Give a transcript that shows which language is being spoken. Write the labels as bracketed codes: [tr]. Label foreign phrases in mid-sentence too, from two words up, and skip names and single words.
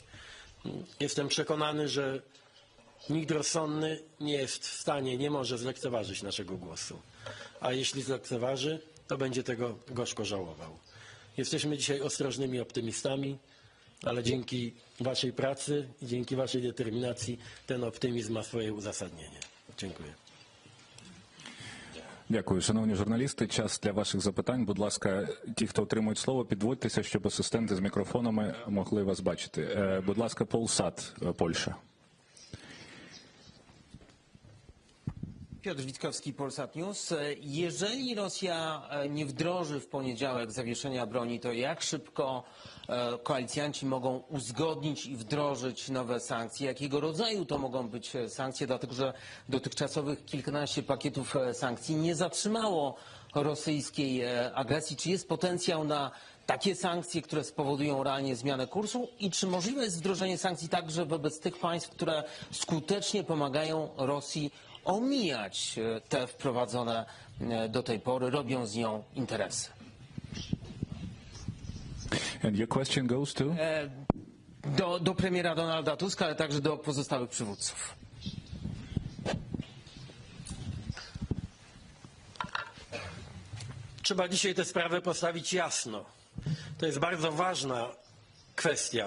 [pl] Jestem przekonany, że nikt rozsądny nie jest w stanie, nie może zlekceważyć naszego głosu. A jeśli zlekceważy, to będzie tego gorzko żałował. Jesteśmy dzisiaj ostrożnymi optymistami, ale dzięki waszej pracy i dzięki waszej determinacji ten optymizm ma swoje uzasadnienie. Dziękuję. [uk] Дякую. Шановні журналісти, час для ваших запитань. Будь ласка, ті, хто отримують слово, підводьтеся, щоб асистенти з мікрофонами могли вас бачити. Будь ласка, Полсад, Польща. [pl] Piotr Witkowski, Polsat News. Jeżeli Rosja nie wdroży w poniedziałek zawieszenia broni, to jak szybko koalicjanci mogą uzgodnić i wdrożyć nowe sankcje? Jakiego rodzaju to mogą być sankcje? Dlatego, że dotychczasowych kilkanaście pakietów sankcji nie zatrzymało rosyjskiej agresji. Czy jest potencjał na takie sankcje, które spowodują realnie zmianę kursu? I czy możliwe jest wdrożenie sankcji także wobec tych państw, które skutecznie pomagają Rosji omijać te wprowadzone do tej pory, robią z nią interesy? [en] And your question goes to? [pl] Do premiera Donalda Tuska, ale także do pozostałych przywódców. Trzeba dzisiaj tę sprawę postawić jasno. To jest bardzo ważna kwestia.